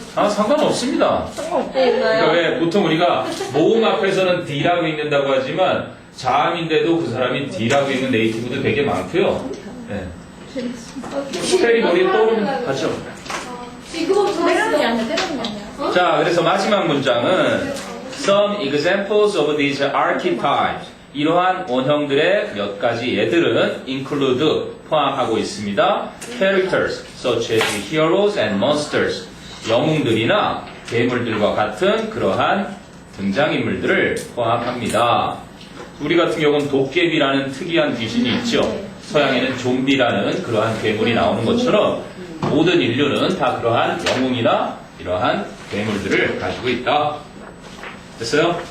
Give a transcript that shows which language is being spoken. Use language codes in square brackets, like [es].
[ko] 아, 상관없습니다. 상관없나요? 그러니까 왜 보통 우리가 모음 앞에서는 D라고 읽는다고 하지만 자음인데도 그 사람이 D라고 읽는 네이티브도 되게 많고요. 네. 스펠이 머리에 떠오르는 가죠. 지금 때려는 게 아니야, 때려는 게 아니야. 자, 그래서 [en] 마지막 문장은 Some examples of these archetypes. [ko] 이러한 원형들의 몇 가지 예들은 [en] include [ko] 포함하고 있습니다. [en] Characters such as heroes and monsters. [ko] 영웅들이나 괴물들과 같은 그러한 등장인물들을 포함합니다. 우리 같은 경우는 도깨비라는 특이한 귀신이 있죠. 서양에는 좀비라는 그러한 괴물이 나오는 것처럼 모든 인류는 다 그러한 영웅이나 이러한 괴물들을 가지고 있다. 됐어요?